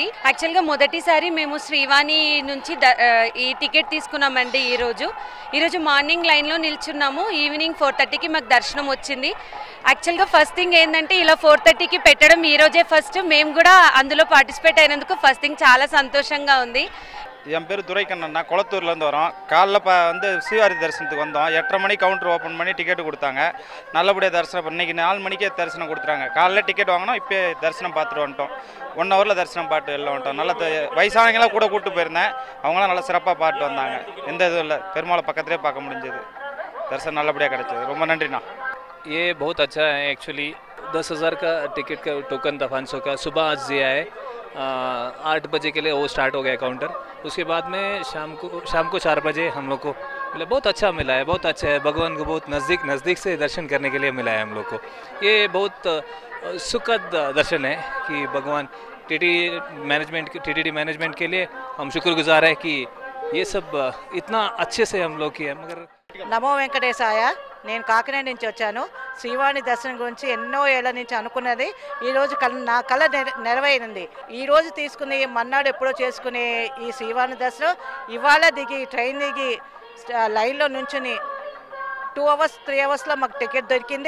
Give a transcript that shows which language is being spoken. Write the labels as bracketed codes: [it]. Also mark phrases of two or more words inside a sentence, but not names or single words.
[te] యాక్చువల్గా మొదటిసారి మేము శ్రీవాణి నుంచి ఈ టికెట్ తీసుకున్నామండి. ఈరోజు మార్నింగ్ లైన్లో నిల్చున్నాము. ఈవినింగ్ 4:30కి మాకు దర్శనం వచ్చింది. [en] actually first thing [te] ఏంటంటే ఇలా 4:30కి పెట్టడం ఈరోజే ఫస్ట్. మేము కూడా అందులో పార్టిసిపేట్ అయినందుకు [en] first thing [te] చాలా సంతోషంగా ఉంది. [ta] என் பேர் துரைக்கண்ணா, குளத்தூர்லேருந்து வரோம். காலைல வந்து ஸ்ரீவாரி தரிசனத்துக்கு வந்தோம். 8:30 மணிக்கு [en] counter open [ta] பண்ணி டிக்கெட்டு கொடுத்தாங்க. நல்லபடியாக தரிசனம் இன்றைக்கி 4 மணிக்கே தரிசனம் கொடுத்துறாங்க. காலைல டிக்கெட் வாங்கினோம், இப்போ தரிசனம் பார்த்துட்டு வந்துட்டோம். 1 ஹவரில் தரிசனம் பாட்டு எல்லாம் வந்துட்டோம். நல்ல வயசானவங்களாம் கூட கூப்பிட்டு போயிருந்தேன், அவங்களாம் நல்லா சிறப்பாக பாட்டு வந்தாங்க. எந்த இதுவும் இல்லை, பெருமாளை பக்கத்திலே பார்க்க முடிஞ்சது. தரிசனம் நல்லபடியாக கிடைச்சது. ரொம்ப நன்றிண்ணா. [hi] ये बहुत अच्छा है एक्चुअली. 10,000 का टिकट का टोकन था 500 का सुबह आज दिया है. 8 बजे के लिए वो स्टार्ट हो गया काउंटर. उसके बाद में शाम को 4 बजे हम लोग को बोले बहुत अच्छा मिला है, बहुत अच्छा है, भगवान को बहुत नज़दीक से दर्शन करने के लिए मिला है हम लोग को। ये बहुत सुखद दर्शन है कि भगवान टीटीडी मैनेजमेंट के लिए हम शुक्रगुजार है कि ये सब इतना अच्छे से हम लोग किया। मगर [te] నమో వెంకటేశాయ. నేను కాకినాడ నుంచి వచ్చాను. శ్రీవాణి దర్శనం గురించి ఎన్నో ఏళ్ల నుంచి అనుకున్నది ఈరోజు నా కళ నెరవేరింది. ఈరోజు తీసుకుని మన్నాడు ఎప్పుడో చేసుకునే ఈ శ్రీవాణి దర్శనం ఇవాళ దిగి ట్రైన్ దిగి లైన్లో నుంచుని 2 hours 3 hours మాకు టికెట్ దొరికింది.